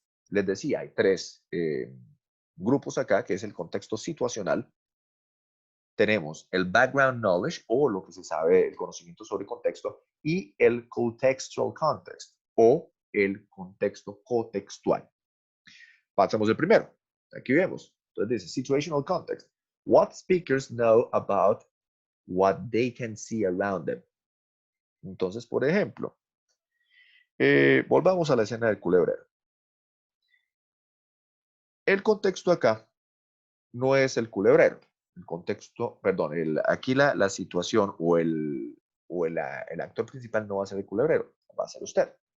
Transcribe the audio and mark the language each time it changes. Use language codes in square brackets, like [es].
[es] Les decía, hay tres grupos acá, que es el contexto situacional. Tenemos el background knowledge, o lo que se sabe, el conocimiento sobre contexto, y el contextual context, o el contexto cotextual. Pasamos el primero. Aquí vemos. Entonces dice situational context. [en] What speakers know about what they can see around them. [es] Entonces, por ejemplo, volvamos a la escena del culebrero. El contexto acá no es el culebrero. El contexto, perdón, aquí la situación o el actor principal no va a ser el culebrero, va a ser usted.